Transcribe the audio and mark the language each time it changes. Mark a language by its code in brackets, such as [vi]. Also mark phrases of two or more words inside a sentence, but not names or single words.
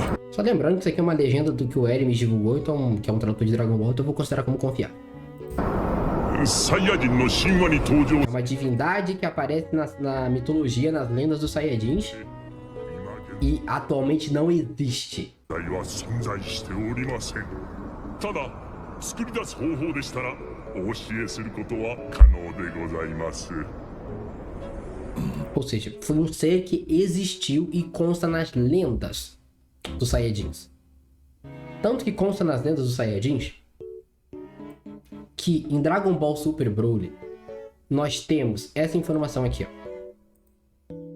[pt] Só lembrando que isso aqui é uma legenda do que o Eri me divulgou, então, que é um tradutor de Dragon Ball, então eu vou considerar como confiar. [ja] サイヤ人 の 神話 に 登場 [pt] É uma divindade que aparece na mitologia, nas lendas dos Saiyajins, e atualmente não existe. [ja] は存在しておりませんただ作り出す方法でしたらお教えすることは可能でございます [pt] Ou seja, foi um ser que existiu e consta nas lendas dos Saiyajins. Tanto que consta nas lendas dos Saiyajins que em Dragon Ball Super Broly nós temos essa informação aqui, ó.